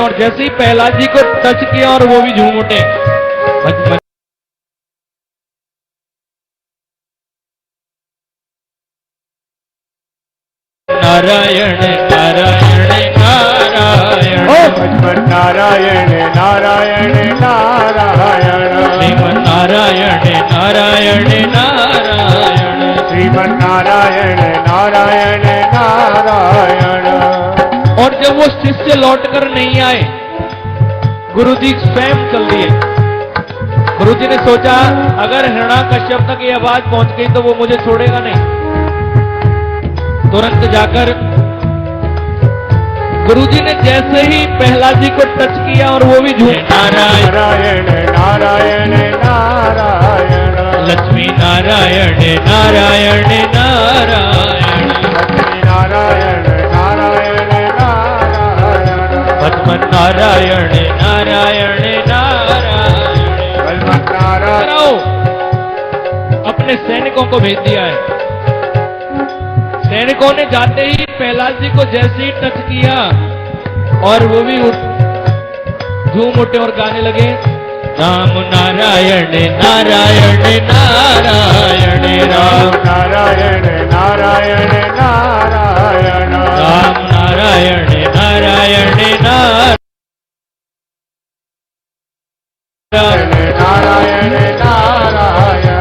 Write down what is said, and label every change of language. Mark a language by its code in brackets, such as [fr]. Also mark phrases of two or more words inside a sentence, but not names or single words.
[hi] और जैसे ही प्रहलाद जी को टच किया और वो भी झूम उठे। नारायण नारायण नारायण, नारायण नारायण नारायण, श्रीमन नारायण नारायण नारायण, श्रीमन नारायण नारायण नारायण। और जब वो शिष्य लौटकर नहीं आए, गुरुजी स्वयं चल दिए। गुरुजी ने सोचा अगर हिरण्याकश्यप तक ये आवाज पहुंच गई तो वो मुझे छोड़ेगा नहीं। तुरंत जाकर गुरुजी ने जैसे ही प्रहलाद जी को टच किया और वो भी झूम नारायण नारायण नारायण, लक्ष्मी नारायण नारायण नारायण, लक्ष्मी नारायण नारायण नारायण, पद्मन नारायण नारायण नारायण। बलवंत नारायण। अपने सैनिकों को भेज दिया है। सैनिकों ने जाते ही प्रहलाद जी को जैसे ही टच किया और वो भी झूम उठे और गाने लगे, राम नारायण नारायण नारायण, राम नारायण नारायण नारायण, राम नारायण नारायण नारायण, नारायण नारायण,